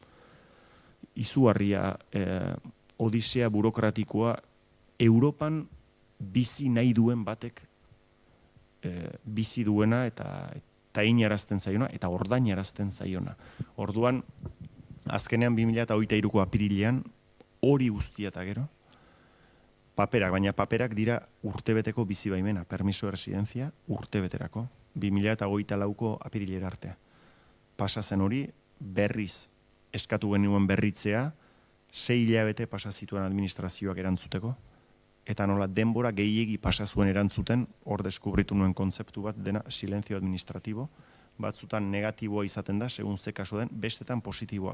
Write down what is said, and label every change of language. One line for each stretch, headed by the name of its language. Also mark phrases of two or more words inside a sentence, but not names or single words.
Basque: Izugarria, odisea burokratikoa, Europan bizi nahi duen batek bizi duena eta inarazten zaiona, eta ordainarazten zaiona. Orduan, azkenean 2023ko apirilean, hori guztia eta gero, baina paperak dira urtebeteko bizi baimena,
Spanish: permiso de residencia,
Basque: urtebeterako, 2024ko apirilera arte. Pasa zen hori, berriz eskatu genuen berritzea, 6 hilabete pasa zituen administrazioak erantzuteko, eta nola denbora gehiegi pasa zuen erantzuten, hor deskubritu nuen kontzeptu bat dena silenzio administratibo, batzutan negatiboa izaten da, segun ze kasu den, bestetan positiboa.